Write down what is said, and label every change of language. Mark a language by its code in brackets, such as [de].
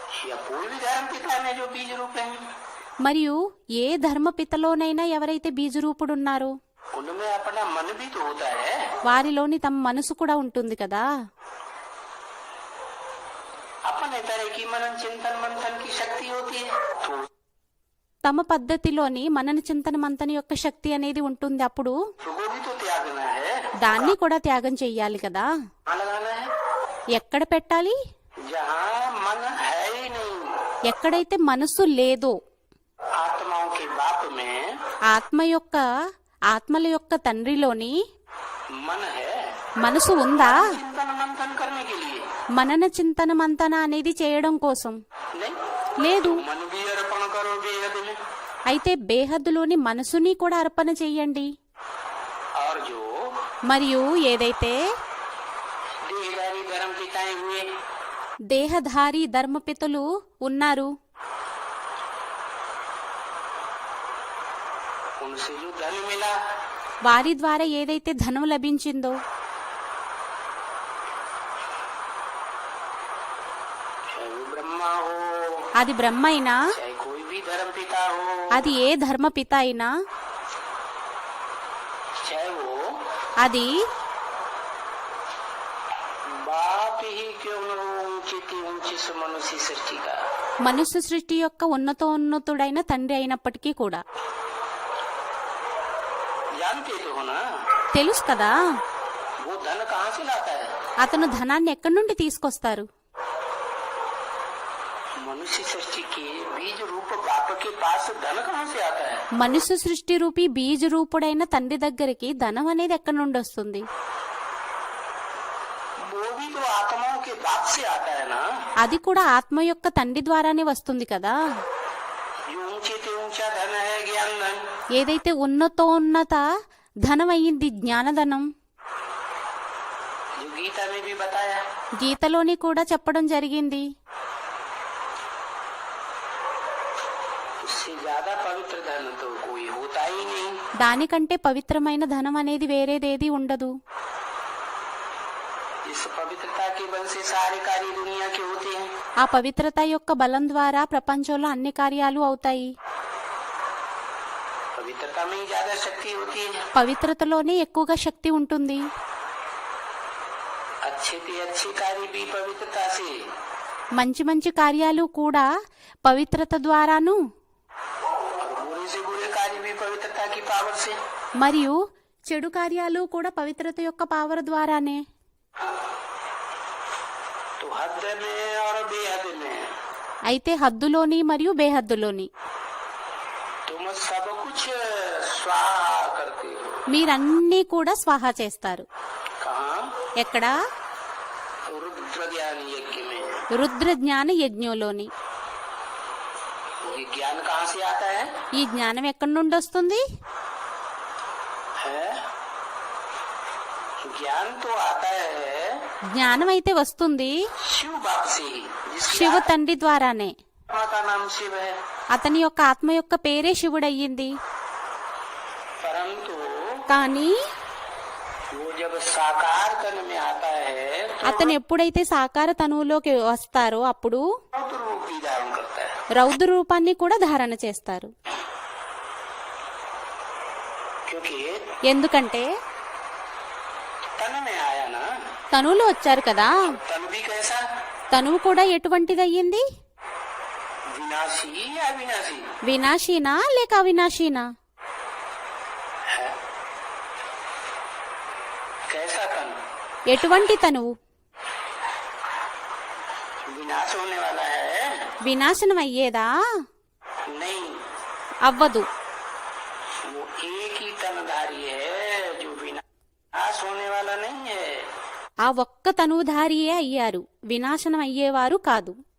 [hi] या कोई भी धर्म पिता में जो बीज रूप है [te] మరియు ఏ ధర్మపితలోనైనా ఎవరైతే బీజరూపుడున్నారో [hi] उनमें अपना मन भी तो होता है। [te] వారిలోని తమ మనసు కూడా ఉంటుంది కదా। [hi] अपने तरह की मनन चिंतन मंथन की शक्ति होती है तो [te] తమ పద్ధతిలోని మనన చింతన మంతన యొక్క శక్తి అనేది ఉంటుంది। అప్పుడు [hi] उसको भी तो त्यागना है, [te] దాన్ని కూడా త్యాగం చెయ్యాలి కదా। [hi] कहाँ लगाना है? [te] ఎక్కడ పెట్టాలి? [hi] जहाँ मन है ही नहीं। [te] ఎక్కడైతే మనసు లేదో, [hi] आत्माओं के बाप में [te] ఆత్మల యొక్క తండ్రిలోని [hi] मन है, [te] మనసు ఉందా? [hi] चिंतन मंथन करने के लिए [te] మనన చింతన మంతన అనేది చేయడం కోసం [hi] नहीं। [te] లేదు। [hi] मन भी अर्पण करो बेहद में, [te] అయితే బేహద్దులోని మనసుని కూడా అర్పణ చెయ్యండి। [hi] और जो [te] మరియు ఏదైతే [hi] देहधारी धर्म पिताएं हुए [te] దేహధారి ధర్మపితలు ఉన్నారు, [hi] उनसे जो धन मिला [te] వారి ద్వారా ఏదైతే ధనం లభించిందో, [hi] चाहे वो ब्रह्मा हो, [te] అది బ్రహ్మ అయినా, [hi] चाहे कोई भी धर्म पिता हो, [te] అది ఏ ధర్మపిత అయినా, [hi] चाहे वो [te] అది [hi] बाप ही क्यों न हो ऊंची से मनुष्य सृष्टि का, [te] మనుష్య సృష్టి యొక్క ఉన్నతోన్నతుడైన తండ్రి అయినప్పటికీ కూడా [hi] जानते तो हो ना [te] తెలుసు కదా [hi] वो धन कहाँ से लाता है। [te] అతను ధనాన్ని ఎక్కడి నుండి తీసుకొస్తారు। [hi] मनुष्य सृष्टि के बीज रूप बाप के पास धन कहाँ से आता है। [te] మనుష్య సృష్టి రూపీ బీజ రూపుడైన తండ్రి దగ్గరికి ధనం అనేది ఎక్కడి నుండి వస్తుంది? [hi] वो भी तो आत्माओं के बाप से आता है ना। [te] అది కూడా ఆత్మ యొక్క తండ్రి ద్వారానే వస్తుంది కదా। [hi] जो ऊंचे से ऊंचा धन है ज्ञान धन, [te] ఏదైతే ఉన్నతోన్నత ధనం అయ్యింది జ్ఞానధనం, [hi] जो गीता में भी बताया [te] గీతలోని కూడా చెప్పడం జరిగింది। [hi] उससे ज्यादा पवित्र धन तो कोई होता ही नहीं। [te] దానికంటే పవిత్రమైన ధనం అనేది వేరేదేది ఉండదు। [hi] इस पवित्रता के बल से सारे कार्य दुनिया के होते हैं। [te] ఆ పవిత్రత యొక్క బలం ద్వారా ప్రపంచంలో అన్ని కార్యాలు అవుతాయి। [hi] पवित्रता में ही ज्यादा शक्ति होती है। [te] పవిత్రతలోనే ఎక్కువగా శక్తి ఉంటుంది। [hi] अच्छे से अच्छे कार्य भी पवित्रता से, [te] మంచి మంచి కార్యాలు కూడా పవిత్రత ద్వారాను, [hi] और बुरे से बुरे कार्य भी पवित्रता की पावर से। [te] మరియు చెడు కార్యాలు కూడా పవిత్రత యొక్క పవర్ ద్వారానే। [hi] तो हद में और बेहद में [te] అయితే హద్దులోని మరియు బేహద్దులోని [hi] तुम सब कुछ स्वाहा करते हो। [te] మీరన్నీ కూడా స్వాహా చేస్తారు। [hi] कहाँ? [te] ఎక్కడ? [hi] रुद्र ज्ञान यज्ञ में। [te] రుద్ర జ్ఞాన యజ్ఞంలోని। [hi] ये ज्ञान कहाँ से आता है? [te] ఈ జ్ఞానం ఎక్కడి నుండి వస్తుంది? [hi] है ज्ञान तो आता है [te] జ్ఞానం అయితే వస్తుంది [hi] शिव बाप से ही, जिसकी [te] శివ తండ్రి ద్వారానే। [hi] आत्मा का नाम शिव है। [te] అతని యొక్క ఆత్మ యొక్క పేరే శివుడయ్యింది। [hi] परंतु [te] కానీ [hi] वो जब साकार तन में आता है तो [te] అతను ఎప్పుడైతే సాకార తనువులోకి వస్తారో అప్పుడు [hi] रौद्र रूप भी धारण करता है। [te] రౌద్ర రూపాన్ని కూడా ధారణ చేస్తారు। [hi] क्योंकि [te] ఎందుకంటే [hi] तन में आया ना, [te] తనువులో వచ్చారు కదా। [hi] तन भी कैसा, [te] తనువు కూడా ఎటువంటిదయ్యింది? [hi] विनाशी या विनाशी [te] వినాశీనా లేక అవినాశీనా? [hi] है। कैसा तन? [te] ఎటువంటి తనువు? [hi] विनाश होने वाला है [te] వినాశనం అయ్యేదా? [hi] नहीं, [te] అవ్వదు। [hi] वो एक ही तनधारी है जो विनाश होने वाला नहीं है। [te] ఆ ఒక్క తనువుధారియే అయ్యారు, వినాశనం అయ్యేవారు కాదు।